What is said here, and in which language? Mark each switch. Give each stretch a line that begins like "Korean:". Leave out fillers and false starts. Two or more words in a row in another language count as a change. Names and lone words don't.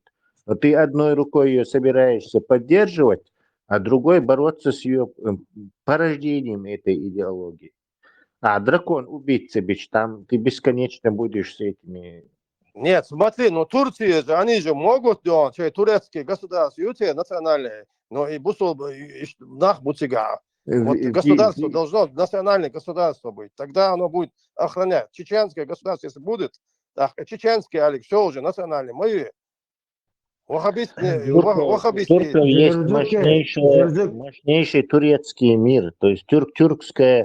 Russian: Но ты одной рукой ее собираешься поддерживать, а другой бороться с ее порождением этой идеологии. А дракон, убийца, бич, там ты бесконечно будешь с этими... Нет, смотри, ну Турция же, они же могут, турецкие государства, национальные, но и
Chechen: бусул нах бутига.
Russian: Вот государство должно, национальное государство быть, тогда оно будет охранять. Чеченское государство, если будет, так, чеченские, Алекс, все уже национальные, мои. Турков есть мощнейший турецкий мир, то есть тюркская